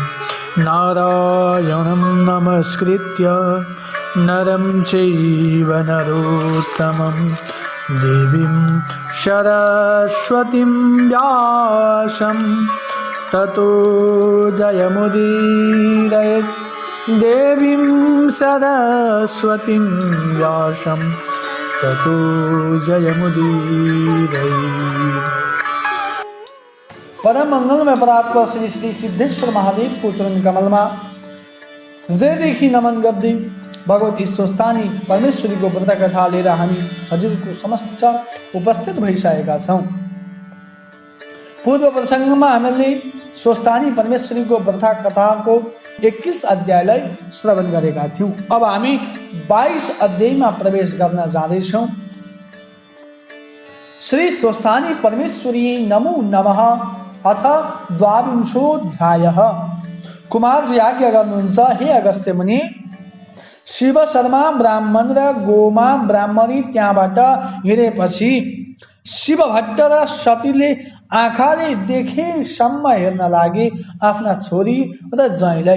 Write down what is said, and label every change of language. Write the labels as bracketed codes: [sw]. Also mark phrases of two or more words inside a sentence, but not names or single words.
[sa] नारायणं नमस्कृत्य नरं चैव नरोत्तमं देवीं सरस्वतीं व्यासं ततो जयमुदीरयेत्। देवीं सरस्वतीं व्यासं ततो जयमुदीरयेत्। [ne] परम मंगल में परात्पर श्री श्री सिद्धेश्वर महादेव को चरण कमल में हृदय देखी नमन गर्दै भगवती स्वस्थानी परमेश्वरी को व्रत कथा लिएर हामी हजुरको समक्ष उपस्थित भइसकेका छौं। पूर्व प्रसंगमा हामीले स्वस्थानी परमेश्वरी को व्रत कथाको 21 अध्यायलाई श्रवण गरेका थियौं। अब हामी 22 अध्यायमा प्रवेश गर्न जाँदैछौं। [sa] श्री स्वस्थानी परमेश्वरी नमो नमः अथ द्वाविंशोऽध्यायः। [ne] कुमारजी आज्ञा गर्नुहुन्छ, हे अगस्त्य मुनि, शिव शर्मा ब्राह्मण र गोमा ब्राह्मणी त्यहाँबाट हिँडेपछि शिव भट्ट र सतीले आँखाले देखेसम्म हेर्न लागे आफ्ना छोरी र ज्वाइँलाई।